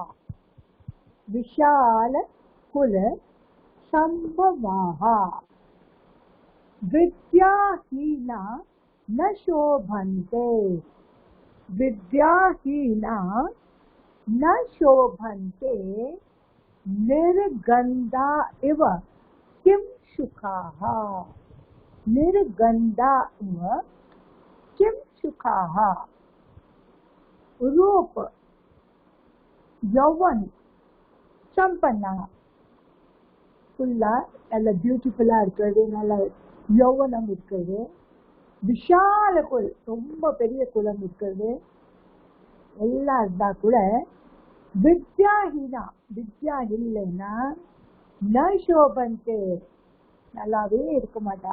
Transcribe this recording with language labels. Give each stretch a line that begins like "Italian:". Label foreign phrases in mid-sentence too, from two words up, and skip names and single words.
Sanskrit: विशाल कुल संभवाः विद्याहीना न शोभन्ते विद्याहीना न शोभन्ते निर्गन्धा इव किं शुकाः निर्गन्धा इव किं शुकाः. रूप यौवन संपन्ना
Tamil: ஃபுல்லா நல்ல பியூட்டிஃபுல்லா இருக்கிறது, நல்ல யௌவனம் இருக்கிறது,
Sanskrit: विशाल कुल
Tamil: ரொம்ப பெரிய குலம் இருக்கிறது எல்லாம் இருந்தா கூட வித்யாஹீனா வித்யா இல்லைன்னா
Sanskrit: न शोभन्ते
Tamil: நல்லாவே இருக்க மாட்டா.